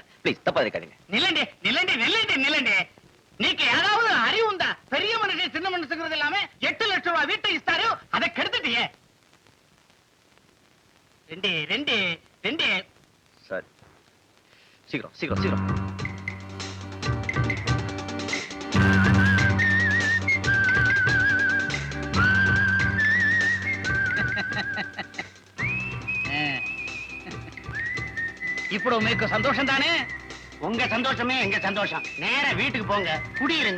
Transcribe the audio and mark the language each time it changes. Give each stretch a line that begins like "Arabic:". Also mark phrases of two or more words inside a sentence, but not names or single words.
Tamil: ப்ளீஸ் தப்பா இருக்காதீங்க.
Telugu: నిల్లండే నిల్లండే నిల్లండే నిల్లండే నీకు
Tamil: ஏதாவது அறிவு உண்டா? பெரிய மனுஷன் சின்ன மனுஷங்கிறது எல்லாமே 8 லட்சம் ரூபாய் வீட்டை இஸ்தாரு, அதை கெடுத்துட்டியே. ரெண்டே ரெண்டே ரெண்டே சார் சீக்கிரம் சீக்கிரம் சீக்கிரம்.
Telugu: ఇప్పుడు మీకు సంతోషం தானே?
Tamil: உங்க சந்தோஷமே எங்க சந்தோஷம். நேரா வீட்டுக்கு போங்க, குடியிருங்க.